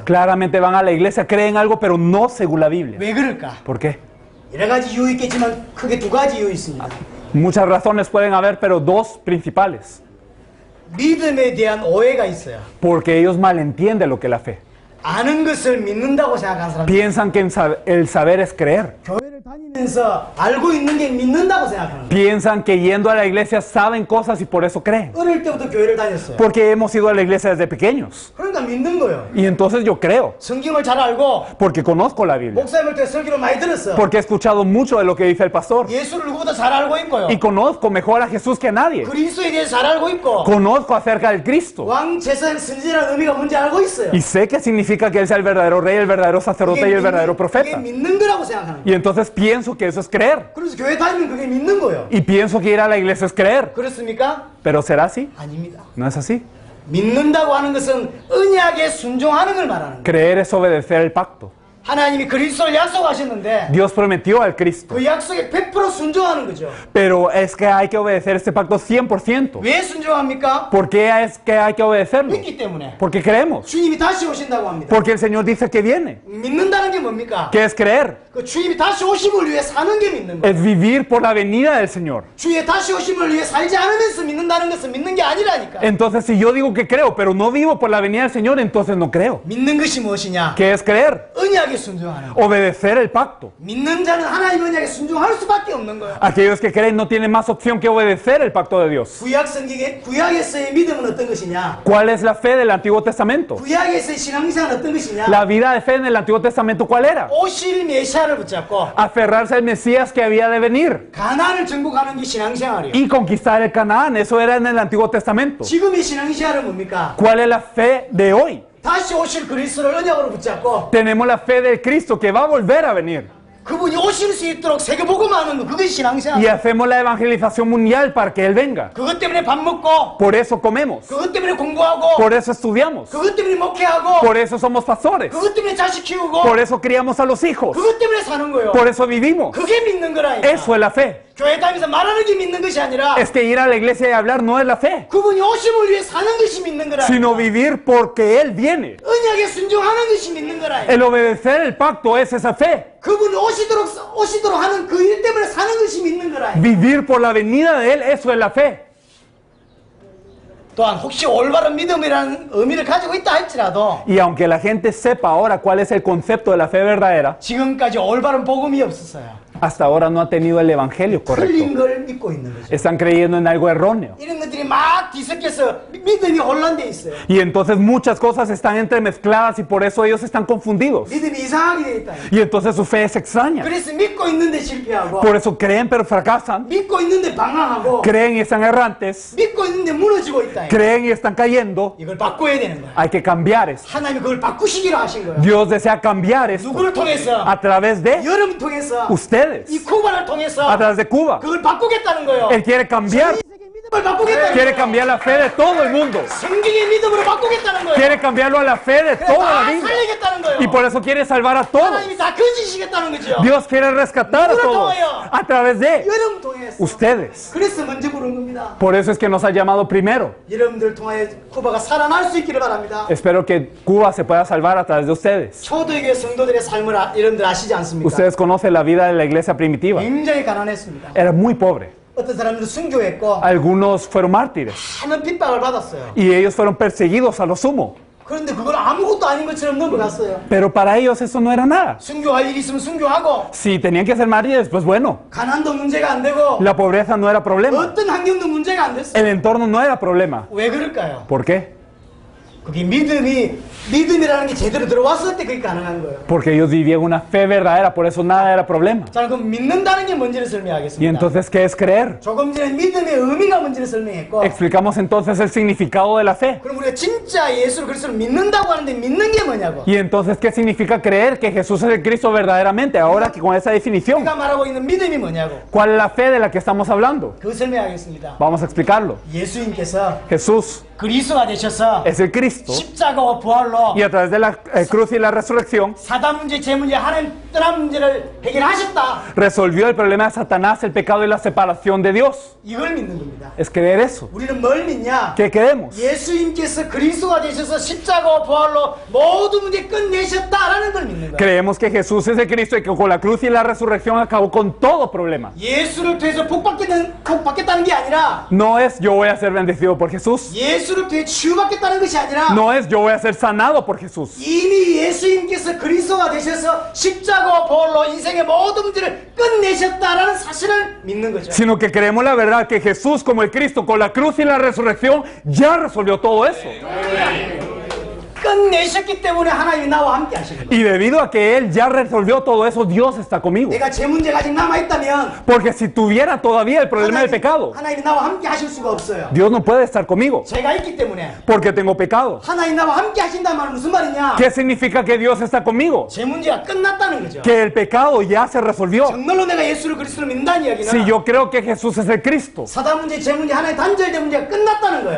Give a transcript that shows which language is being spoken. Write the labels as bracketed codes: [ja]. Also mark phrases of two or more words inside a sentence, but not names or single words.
[es] Claramente van a la iglesia, creen algo, pero no según la Biblia. [ko] 왜 그럴까? [es] ¿Por qué? [ko] 여러 가지 이유 있겠지만 크게 두 가지 이유 있습니다. [es] Muchas razones pueden haber, pero dos principales. [ko] 믿음에 대한 오해가 있어요. [es] Porque ellos malentienden lo que es la fe. [ko] 아는 것을 믿는다고 생각하는 사람. [es] Piensan que el saber es creer. [ko] 교회를 다니면서 알고 있는 게 믿는다고 생각하는 거예요. [es] Piensan que yendo a la iglesia saben cosas y por eso creen. [ko] 어릴 때부터 교회를 다녔어요. [es] Porque hemos ido a la iglesia desde pequeños. [ko] 그러니까 믿는 거예요. [es] Y entonces yo creo. [ko] 성경을 잘 알고 [es] Porque conozco la Biblia. [ko] 목사님을 때 설교를 많이 들었어. [es] Porque he escuchado mucho de lo que dice el pastor. [ko] 예수를 누구보다 잘 알고 있고요. [es] Y conozco mejor a Jesús que a nadie. [ko] 그리스도에 대해서 잘 알고 있고 [es] Conozco acerca del Cristo. [ko] 왕 제사장 선지자라는 의미가 뭔지 알고 있어요. [es] Y sé que significa que Él sea el verdadero rey, el verdadero sacerdote y el verdadero [ko] 그게 [es] profeta. [ko] 믿는 거라고 생각하는 거예요. [es] Y entonces pienso que eso es creer. [ko] 그래서 교회 다니면 그게 믿는 거예요. [es] Y pienso que ir a la iglesia es creer. [ko] 그렇습니까? [es] ¿Pero será así? [ko] 아닙니다. [es] No es así. [ko] 믿는다고 하는 것은 언약에 순종하는 걸 말하는 거예요. [es] Creer es obedecer el pacto. [ko] 하나님이 그리스도를 약속하셨는데 [es] Dios prometió al Cristo. [ko] 그 약속에 100% 순종하는 거죠. [es] Pero es que hay que obedecer este pacto 100%. [ko] 왜 순종합니까? [es] ¿Por qué es que hay que obedecerlo? [ko] 믿기 때문에. [es] Porque creemos. [ko] 주님이 다시 오신다고 합니다. [es] Porque el Señor dice que viene. [ko] 믿는다는 게 뭡니까? [es] ¿Qué es creer? [ko] 그 주님이 다시 오심을 위해 사는 게 믿는 거예요. [es] Es vivir por la venida del Señor. [ko] 주의 다시 오심을 위해 살지 않으면서 믿는다는 것은 믿는 게 아니라니까. [es] Entonces, si yo digo que creo, pero no vivo por la venida del Señor, entonces no creo. [ko] 믿는 것이 무엇이냐? [es] ¿Qué es creer? [ko] 언약에 순종하는 거. [es] Obedecer el pacto. [ko] 믿는 자는 하나님 언약에 순종할 수밖에 없는 거예요. [es] Aquellos que creen no tienen más opción que obedecer el pacto de Dios. [ko] 구약에서의 믿음은 어떤 것이냐? [es] ¿Cuál es la fe del Antiguo Testamento? [ko] 구약에서의 신앙생활은 어떤 것이냐? [es] La vida de fe en el Antiguo Testamento, ¿cuál era? [ko] 오실 메시아를 붙잡고 [es] Aferrarse al Mesías que había de venir [ko] 가나안을 정복하는 게 신앙생활이에요. [es] y conquistar el Canaán. Eso era en el Antiguo Testamento. [ko] 지금의 신앙생활은 뭡니까? [es] ¿Cuál es la fe de hoy? [ko] 다시 오실 그리스도를 언약으로 붙잡고 [es] Tenemos la fe del Cristo que va a volver a venir. [ko] 그분이 오실 수 있도록 세계복음하는 거 그것이 신앙생활. [es] Y hacemos la evangelización mundial para que Él venga. [ko] 그것 때문에 밥 먹고 [es] Por eso comemos. [ko] 그것 때문에 공부하고 [es] Por eso estudiamos. [ko] 그것 때문에 목회하고 [es] Por eso somos pastores. [ko] 그것 때문에 자식 키우고 [es] Por eso criamos a los hijos. [ko] 그것 때문에 사는 거예요. [es] Por eso vivimos. [ko] 그게 믿는 거라니까. [es] Eso es la fe. [ko] 교회 다니면서 말하는 게 믿는 것이 아니라 [es] Es que ir a la iglesia y hablar no es la fe, [ko] 그분이 오심을 위해 사는 것이 믿는 거라니까. [es] sino vivir porque Él viene. [ko] 언약에 순종하는 것이 믿는 거라니까. [es] El obedecer el pacto es esa fe. [ko] 그분이 오시도록 하는 그 일 때문에 사는 것이 믿는 거라니까. [es] Vivir por la venida de Él, eso es la fe. [ko] 또한 혹시 올바른 믿음이라는 의미를 가지고 있다 할지라도 [es] Y aunque la gente sepa ahora cuál es el concepto de la fe verdadera, [ko] 지금까지 올바른 복음이 없었어요. [es] hasta ahora no ha tenido el evangelio [ko] 틀린 [es] correcto. [ko] 걸 믿고 있는 거죠. [es] Están creyendo en algo erróneo. [ko] 이런 것들이 막 뒤섞여서 믿음이 혼란돼 있어요. [es] Y entonces muchas cosas están entremezcladas y por eso ellos están confundidos. [ko] 믿음이 이상하게 돼 있다. [es] Y entonces su fe es extraña. [ko] 그래서 믿고 있는데 실패하고 [es] Por eso creen pero fracasan. [ko] 믿고 있는데 방황하고 [es] Creen y están errantes. [ko] 믿고 있는데 무너지고 있다. [es] Creen y están cayendo. [ko] 이걸 바꿔야 되는 거야. [es] Hay que cambiar eso. [ko] 하나님이 그걸 바꾸시기로 하신 거예요. [es] Dios desea cambiar esto [ko] 누구를 통해서? [es] a través de [ko] 여러분 통해서 [es] ustedes, [ko] 이 쿠바를 통해서 [es] a través de Cuba. [ko] 그걸 바꾸겠다는 거예요. [es] Él quiere cambiar, [ko] 이 세계 믿음을 바꾸겠다는 [es] quiere [ko] 거예요. [es] cambiar la fe de todo el mundo. [ko] 성경의 믿음으로 바꾸겠다는 거예요. [es] Quiere cambiarlo a la fe de toda la [ko] 다 [es] Biblia. [ko] 살리겠다는 거예요. [es] Y por eso quiere salvar a todos. [ko] 하나님이 다 건지시겠다는 거죠. [es] Dios quiere rescatar a todos a través de [ko] 여러분 통해서. [es] ustedes. [ko] 그래서 먼저 부른 겁니다. [es] Por eso es que nos ha llamado primero. [ko] 여러분들 통하여 쿠바가 살아날 수 있기를 바랍니다. [es] Espero que Cuba se pueda salvar a través de ustedes. [ko] 초대교회 성도들의 삶을 여러분들 아시지 않습니까? [es] Ustedes conocen la vida de la iglesia primitiva. [ko] 굉장히 가난했습니다. [es] Era muy pobre. [ko] 어떤 사람들은 순교했고 [es] Algunos fueron mártires. [ko] 많은 핍박을 받았어요. [es] Y ellos fueron perseguidos a lo sumo. [ko] 그런데 그걸 아무것도 아닌 것처럼 넘어갔어요. [es] Pero para ellos eso no era nada. [ko] 순교할 일 있으면 순교하고 [es] Si tenían que ser mártires, pues bueno, [ko] 가난도 문제가 안 되고 [es] la pobreza no era problema. [ko] 어떤 환경도 문제가 안 됐어요. [es] El entorno no era problema. [ko] 왜 그럴까요? [es] ¿Por qué? [ko] 그게 믿음이라는 게 제대로 들어왔을 때 그게 가능한 거예요. [es] Porque ellos vivían una fe verdadera, por eso nada era problema. [ko] 자, 그럼 믿는다는 게 뭔지를 [es] Y [ko] 설명하겠습니다. [es] entonces, ¿qué es creer? [ko] 조금 전에 믿음의 의미가 뭔지를 설명했고, [es] Explicamos entonces el significado de la fe. [ko] 그럼 우리가 진짜 예수를 그리스도를 믿는다고 하는데 믿는 게 뭐냐고. [es] Y entonces, ¿qué significa creer que Jesús es el Cristo verdaderamente? Ahora que con esa definición, [ko] 우리가 말하고 있는 믿음이 뭐냐고. [es] ¿cuál es la fe de la que estamos hablando? [ko] 그거 설명하겠습니다. [es] Vamos a explicarlo. [ko] 예수님께서 [es] Jesús [ko] 그리스도가 되셔서 [es] es el Cristo [ko] 십자가와 부활로 [es] y a través de la cruz y la resurrección [ko] 사단 문제, 죄 문제, 하나님 떠난 문제를 해결하셨다. [es] resolvió el problema de Satanás, el pecado y la separación de Dios. [ko] 이걸 믿는 겁니다. [es] Es creer eso. [ko] 우리는 뭘 믿냐? [es] ¿Qué creemos? [ko] 예수님께서 그리스도가 되셔서 십자가와 부활로 모든 문제 끝내셨다라는 걸 믿는 거예요. [es] Creemos que Jesús es el Cristo y que con la cruz y la resurrección acabó con todo problema. [ko] 예수를 통해서 복 받겠다는 게 아니라 [es] No es yo voy a ser bendecido por Jesús. [ko] 예수를 통해 치유받겠다는 것이 아니라 [es] No es yo voy a ser sanado por Jesús. [ko] 이미 예수님께서 그리스도가 되셔서 십자가와 부활로 인생의 모든 문제를 끝내셨다라는 사실을 믿는 거죠. [es] Sino que creemos la verdad que Jesús como el Cristo con la cruz y la resurrección ya resolvió todo eso. [ko] 끝내셨기 때문에 하나님이 나와 함께 하시는 거예요. [es] Y debido a que Él ya resolvió todo eso, Dios está conmigo. [ko] 내가 제 문제가 아직 남아있다면 [es] Porque si tuviera todavía el problema del pecado, [ko] 하나님이 나와 함께 하실 수가 없어요. [es] Dios no puede estar conmigo. [ko] 제가 있기 때문에 [es] Porque tengo pecado. [ko] 하나님 나와 함께 하신다는 말은 무슨 말이냐? [es] ¿Qué significa que Dios está conmigo? [ko] 제 문제가 끝났다는 거죠. [es] Que el pecado ya se resolvió. [ko] 정말로 내가 예수를 그리스도로 믿는다는 이야기는 [es] Si yo creo que Jesús es el Cristo, [ko] 사단 문제, 제 문제, 하나의 단절된 문제가 끝났다는 거예요.